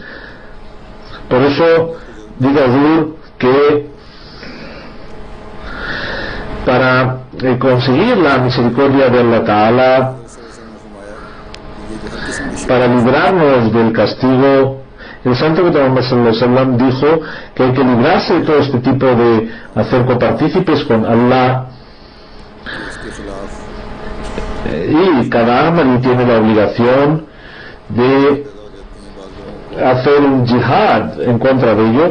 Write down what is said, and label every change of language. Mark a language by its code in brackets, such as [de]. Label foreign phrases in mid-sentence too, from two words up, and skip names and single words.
[es] Por eso dice Azur que para conseguir la misericordia de [ar] الله تعالى, [es] para librarnos del castigo, el santo Muhammad [ar] صلى الله عليه وسلم [es] dijo que hay que librarse de todo este tipo de hacer copartícipes con Allah, y cada Ahmadi tiene la obligación de hacer un jihad en contra de ello.